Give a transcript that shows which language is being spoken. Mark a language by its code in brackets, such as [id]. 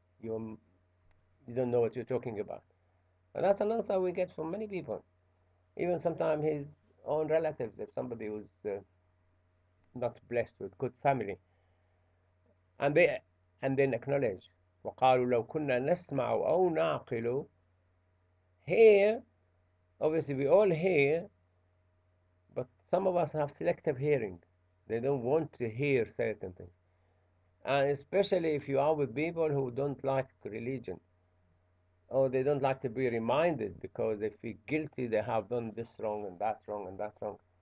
[en] You don't know what you're talking about. And that's an answer we get from many people. Even sometimes his own relatives, if somebody was not blessed with good family. And they and then acknowledge. [ar] وقالوا لو كنا نسمع أو نعقل. [en] Here, obviously we all hear, but some of us have selective hearing. They don't want to hear certain things. And especially if you are with people who don't like religion, or they don't like to be reminded because they feel guilty they have done this wrong and that wrong and that wrong.